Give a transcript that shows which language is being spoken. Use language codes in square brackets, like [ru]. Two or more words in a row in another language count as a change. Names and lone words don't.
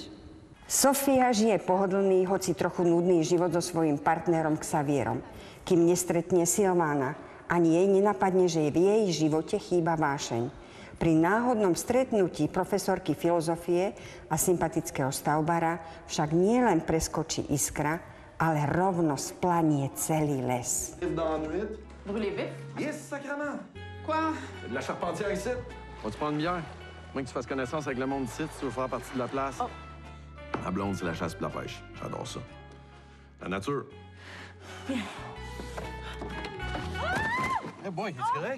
[sk] Sofia žije pohodlný, hoci trochu nudný život so svojím partnerom Xavierom, kým nestretne Silvána. Ani jej nenapadne, že v jej živote chýba vášeň. Pri náhodnom stretnutí profesorky filozofie a sympatického stavbára však nielen preskočí iskra, ale rovno splanie celý les. [fr] Dans la nuit. Brûlé vif? Yes, sacrément. Quoi? De la charpentière ici. Vas-tu prendre une bière? Moins que tu fasses connaissance avec le monde ici, tu veux faire partie de la place. Oh. La blonde, c'est la chasse et la pêche. J'adore ça. La nature. [en] Hey boy, [fr] es-tu correct?